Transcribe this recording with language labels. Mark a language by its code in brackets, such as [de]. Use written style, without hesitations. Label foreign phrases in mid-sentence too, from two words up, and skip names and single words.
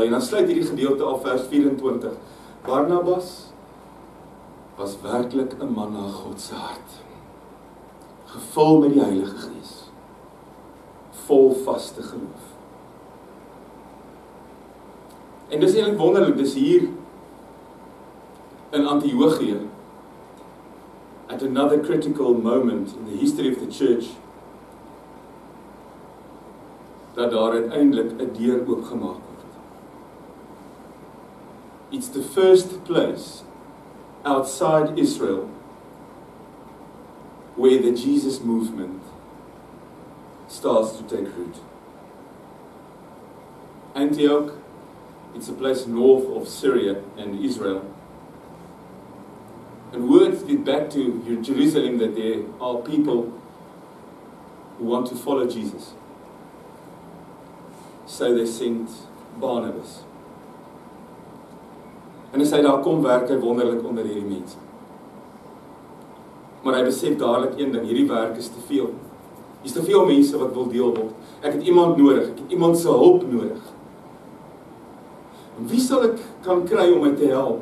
[af] En dan sluit hierdie gedeelte af vers 24. Barnabas was werklik 'n man na God se hart. Gevul met die Heilige Gees. Vol vaste geloof. En dis eintlik wonderlik, dis hier in Antiochië, [en] at another critical moment in the history of the church, [af] dat daar uiteindelik 'n deur oopgemaak word. [en] It's the first place outside Israel where the Jesus movement starts to take root. Antioch, it's a place north of Syria and Israel. And words get back to Jerusalem that there are people who want to follow Jesus. So they sent Barnabas. [af] En as hy daar kom, werk hy wonderlik onder hierdie mense. Maar hy besef dadelik een ding, hierdie werk is te veel. Hier's te veel mense wat wil deel word. Ek het iemand nodig, ek het iemand se hulp nodig. En wie sal ek kan kry om my te help?